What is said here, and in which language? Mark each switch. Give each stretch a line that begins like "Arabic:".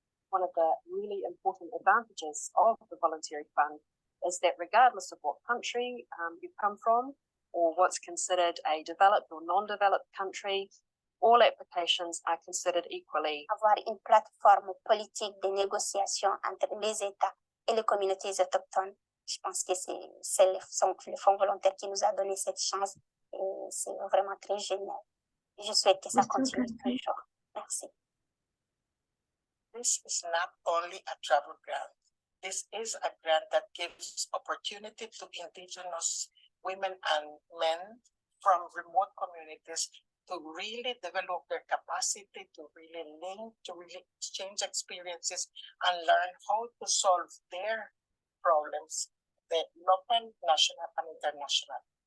English: One of the really important advantages of the Voluntary Fund is that regardless of what country you come from or what's considered a developed or non-developed country, all applications are considered equally.
French: Avoir une plateforme politique de négociation entre les États et les communautés autochtones. Je pense que c'est le Fonds volontaire qui nous a donné cette chance et c'est vraiment très génial. Je souhaite que ça continue toujours. Merci.
English: This is not only a travel grant. This is a grant that gives opportunity to Indigenous women and men from remote communities to really develop their capacity, to really link, to really exchange experiences and learn how to solve their problems, the local, national, and international.